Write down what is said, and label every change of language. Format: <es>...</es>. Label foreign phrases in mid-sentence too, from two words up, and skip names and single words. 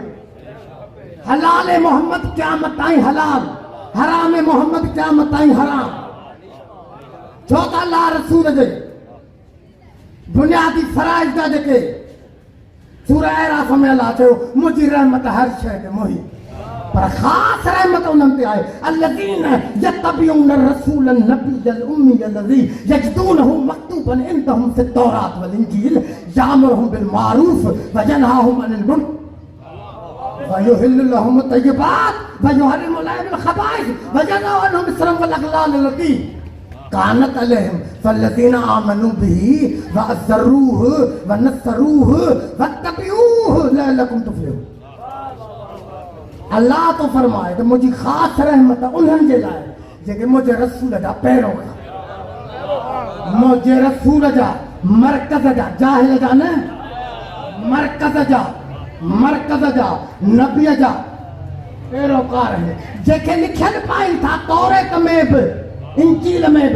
<sd>हलाल मोहम्मद क़यामत ताईं हलाल, हराम मोहम्मद क़यामत ताईं हराम। छो त अल्लाह रसूल जे बुनियादी फ़राइज़ जा जेके सूरह अराफ़ में अल्लाह चयो मुंहिंजी रहमत हर शइ ते मुही, पर ख़ासि रहमत उन्हनि ते आहे</sd> <ar>الذين يتبعون الرسول النبي الأمي الذي يجدونه مكتوبا عندهم في التوراة والإنجيل يأمرهم بالمعروف وينهاهم عن المنكر ويحل لهم الطيبات ويحرم عليهم الخبائث ويضع عنهم إصرهم والأغلال التي كانت عليهم فالذين آمنوا به وعزروه ونصروه واتبعوه لعلكم تفلحون।</ar> <sd>अल्लाह तो फरमाए त मुंहिंजी ख़ासि रहमत उन्हनि जे लाइ जेके मुंहिंजे रसूल जा पैरोकार, मुंहिंजे रसूल जा मरकज़ जा, जाहिल जा न, मरकज़ जा नबीअ जा पैरोकार आहिनि, जेके लिखियलु पाइनि था तौरेत में बि इंजील में बि।</sd>